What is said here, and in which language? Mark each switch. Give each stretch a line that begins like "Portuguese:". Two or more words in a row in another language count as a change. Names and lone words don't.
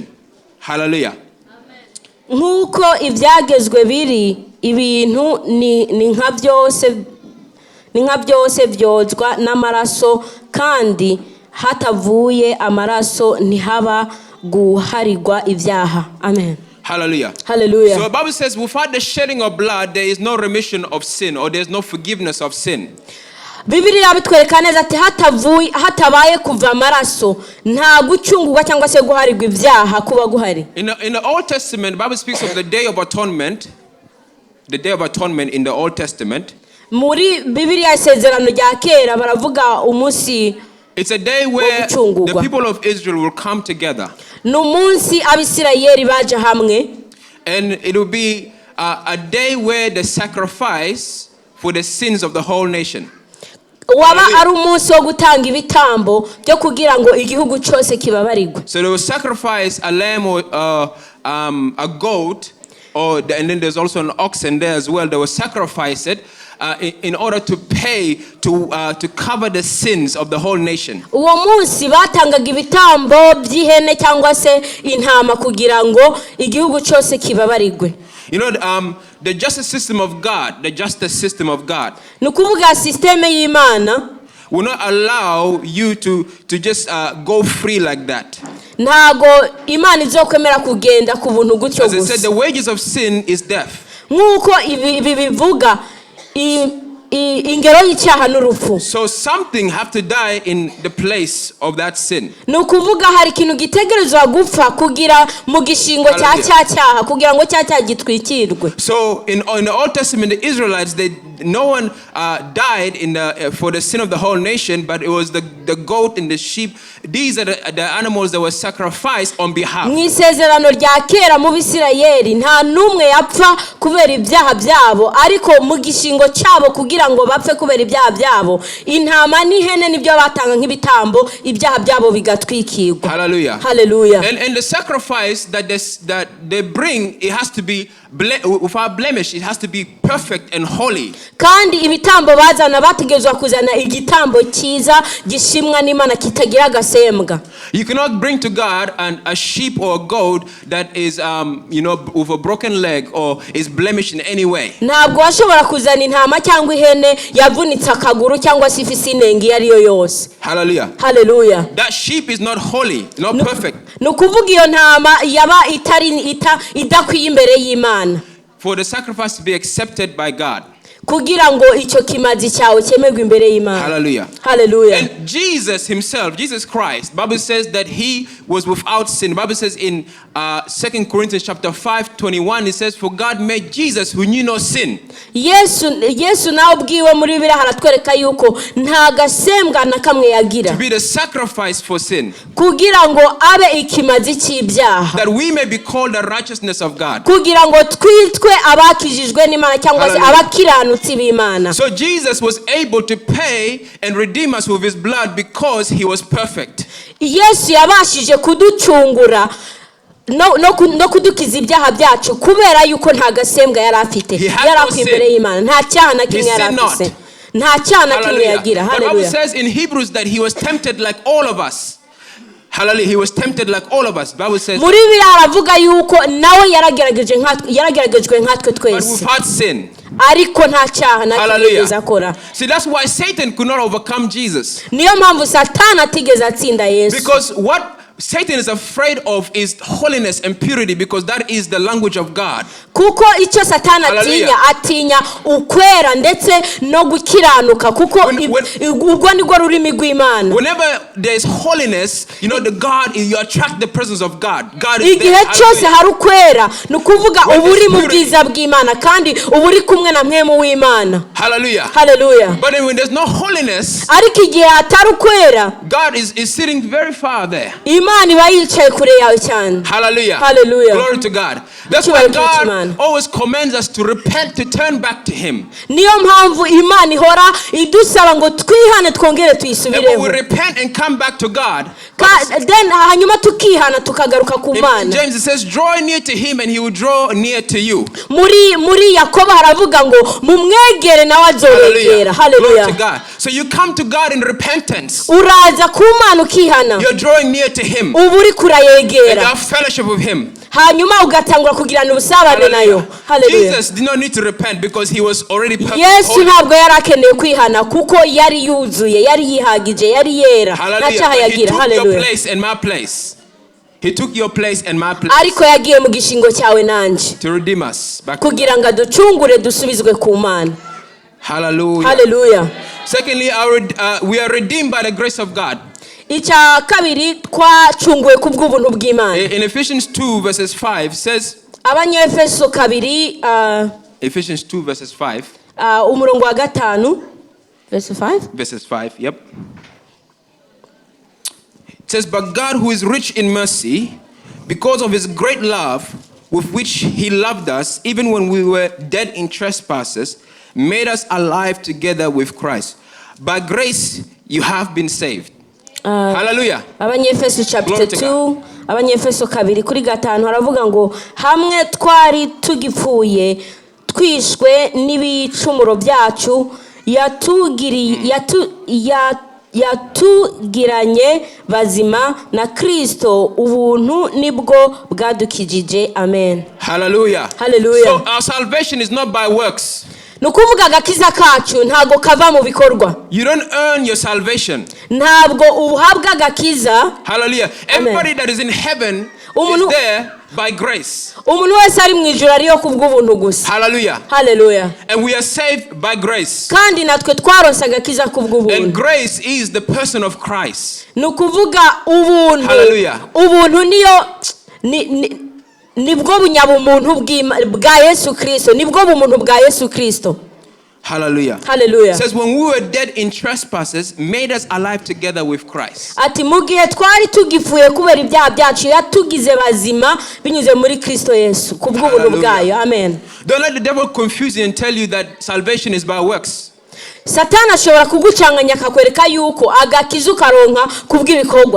Kinyarwanda: Hallelujah. Nkuko ibyagezwe biri ibintu ni nka byose byozwa n'amaraso, kandi hatavuye amaraso ntihaba guharigwa ibyaha. Amen. Hallelujah. Hallelujah.
English: So the Bible says without the shedding of blood there is no remission of sin, or there is no forgiveness of sin.
Kinyarwanda: Bibiliya bitwereka neza ati hatabaye kuva amaraso nta gucungurwa cyangwa se guharigwa ibyaha kuba guhari.
English: In the Old Testament, the Bible speaks of the day of atonement. The day of atonement in the Old Testament.
Kinyarwanda: Muri Bibiliya isezerano rya kera baravuga umunsi.
English: It's a day where the people of Israel will come together.
Kinyarwanda: N'umunsi abisirayeli baje hamwe.
English: And it will be a day where the sacrifice for the sins of the whole nation.
Kinyarwanda: Waba ari umunsi wo gutanga ibitambo byo kugira ngo igihugu cyose kibabarirwe.
English: So they will sacrifice a lamb or a goat, and then there's also an oxen there as well. They will sacrifice it in order to pay to cover the sins of the whole nation.
Kinyarwanda: Uwo munsi batangaga ibitambo by'ihene cyangwa se intama kugira ngo igihugu cyose kibabarirwe.
English: You know, the justice system of God,
Kinyarwanda: Nukuvuga systeme y'Imana
English: will not allow you to just go free like that.
Kinyarwanda: Ntago Imana izokwemera kugenda ku buntu gutyo gusa.
English: As I said, the wages of sin is death.
Kinyarwanda: Nkuko ibi bivuga ingero y'icyaha n'urupfu.
English: So something have to die in the place of that sin.
Kinyarwanda: Nukuvuga hari ikintu gitegerezwa gupfa kugira mu gishingo cya cyaha kugira ngo cyaha gitwikirwe.
English: So in the Old Testament, the Israelites, no one died for the sin of the whole nation, but it was the goat and the sheep. These are the animals that were sacrificed on behalf.
Kinyarwanda: Mu isezerano rya kera mu Bisirayeli nta numwe yapfa kubera ibyaha byabo, ariko mu gishingo cyabo kugira ngo bapfe kubera ibyaha byabo intama n'ihene nibyo batanga nk'ibitambo ibyaha byabo bigatwikirwa. Hallelujah. Hallelujah.
English: And the sacrifice that they bring, it has to be without blemish. It has to be perfect and holy.
Kinyarwanda: Kandi ibitambo bazana bategezwa kuzana igitambo cyiza gishimwa n'Imana kitagira gasembwa.
English: You cannot bring to God a sheep or a goat that is with a broken leg or is blemished in any way.
Kinyarwanda: Ntabwo washobora kuzana intama cyangwa ihene yavunitse akaguru cyangwa se ifise inenge yariyo yose. Hallelujah. Hallelujah.
English: That sheep is not holy, not perfect.
Kinyarwanda: Nukuvuga iyo ntama yaba idakwiye imbere y'Imana.
English: For the sacrifice to be accepted by God.
Kinyarwanda: Kugira ngo icyo kimazi cyawe cyemerwe imbere y'Imana. Hallelujah. Hallelujah.
English: And Jesus himself, Jesus Christ, Bible says that he was without sin. Bible says in 2 Corinthians chapter 5:21, it says, for God made Jesus who knew no sin.
Kinyarwanda: Yesu nawe ubwiwe muri Bibiliya haratwereka yuko nta gasembwa na kamwe yagira.
English: To be the sacrifice for sin.
Kinyarwanda: Kugira ngo abe ikimazi cy'ibyaha.
English: That we may be called the righteousness of God.
Kinyarwanda: Kugira ngo twitwe abakijijwe n'Imana cyangwa se abakiranutsi b'Imana.
English: So Jesus was able to pay and redeem us with his blood because he was perfect.
Kinyarwanda: Yesu yabashije kuducungura no kudukiza ibyaha byacu kubera yuko nta gasembwa yari afite. Yari akwimbere y'Imana. Nta cyaha na kimwe yari afite. Nta cyaha na kimwe yagira. Hallelujah.
English: The Bible says in Hebrews that he was tempted like all of us. Hallelujah. He was tempted like all of us. Bible says.
Kinyarwanda: Muri Bibiliya aravuga yuko nawe yarageragejwe nkatwe twese.
English: But without sin.
Kinyarwanda: Ariko nta cyaha na kimwe akora.
English: See, that's why Satan could not overcome Jesus.
Kinyarwanda: Niyo mpamvu Satani atigeze atsinda Yesu.
English: Because what Satan is afraid of is holiness and purity, because that is the language of God.
Kinyarwanda: Kuko icyo Satani atinya ukwera ndetse no gukiranuka kuko ubwo nibwo rurimi rw'Imana.
English: Whenever there is holiness, you attract the presence of God. God is there.
Kinyarwanda: Igihe cyose hari ukwera nukuvuga uburi mu bwiza bw'Imana kandi uburi kumwe na mwemu w'Imana. Hallelujah. Hallelujah.
English: But when there's no holiness,
Kinyarwanda: ariko igihe hatari ukwera,
English: God is sitting very far there.
Kinyarwanda: Imana iba yicaye kure yawe cyane. Hallelujah. Hallelujah.
English: Glory to God. That's why God always commands us to repent, to turn back to him.
Kinyarwanda: Niyo mpamvu Imana ihora idusaba ngo twihane twongere tuyisubireho.
English: We repent and come back to God.
Kinyarwanda: Then hanyuma tukihana tukagaruka ku Mana.
English: James, it says, draw near to him and he will draw near to you.
Kinyarwanda: Muri Yakobo haravuga ngo mumwegere nawe azobegera. Hallelujah.
English: Glory to God. So you come to God in repentance.
Kinyarwanda: Uraza ku Mana ukihana.
English: You're drawing near to him.
Kinyarwanda: Uburi kurayegera.
English: And have fellowship with him.
Kinyarwanda: Hanyuma ugatangura kugirana ubusabane nayo. Hallelujah.
English: Jesus did not need to repent because he was already perfect.
Kinyarwanda: Yesu ntabwo yarakeneye kwihana kuko yari yuzuye, yari yihagije, yari yera. Ntacaha yagira. Hallelujah.
English: He took your place and my place. He took your place and my place.
Kinyarwanda: Ariko yagiye mu gishingo cyawe nanje.
English: To redeem us back.
Kinyarwanda: Kugira ngo ducungure dusubizwe ku Mana. Hallelujah. Hallelujah.
English: Secondly, we are redeemed by the grace of God.
Kinyarwanda: Icya kabiri twacunguwe ku bw'ubuntu bw'Imana.
English: In Ephesians 2 verses 5 says,
Kinyarwanda: Abanyefeso kabiri
English: Ephesians 2 verses 5
Kinyarwanda: umurongo wa 5
English: verses 5, yep. It says, but God, who is rich in mercy, because of his great love with which he loved us, even when we were dead in trespasses, made us alive together with Christ. By grace you have been saved. Hallelujah.
Kinyarwanda: Abanyefeso chapter 2, Abanyefeso kabiri kuri 5 haravuga ngo hamwe twari tugipfuye twishwe n'ibicumuro byacu yatugiranye bazima na Kristo, ubuntu nibwo bwadukijije. Amen. Hallelujah. Hallelujah.
English: So our salvation is not by works.
Kinyarwanda: Nukuvuga agakiza kacu ntago kava mu bikorwa.
English: You don't earn your salvation.
Kinyarwanda: Ntabwo uhabwa agakiza. Hallelujah.
English: Everybody that is in heaven is there by grace.
Kinyarwanda: Umuntu wese ari mu ijuru ariyo kubw'ubuntu gusa. Hallelujah. Hallelujah.
English: And we are saved by grace.
Kinyarwanda: Kandi natwe twaronse agakiza kubw'ubuntu.
English: And grace is the person of Christ.
Kinyarwanda: Nukuvuga ubuntu. Hallelujah. Ubuntu niyo nibwo bunyabumuntu bwa Yesu Kristo, nibwo bumuntu bwa Yesu Kristo. Hallelujah. Hallelujah.
English: It says when we were dead in trespasses, made us alive together with Christ.
Kinyarwanda: Ati mugihe twari tugifuye kubera ibyaha byacu yatugize bazima binyuze muri Kristo Yesu kubw'ubuntu bwayo. Amen.
English: Don't let the devil confuse you and tell you that salvation is by works.
Kinyarwanda: Satana ashobora kugucanganya akakwereka yuko agakiza ukaronka kubw'ibikorwa.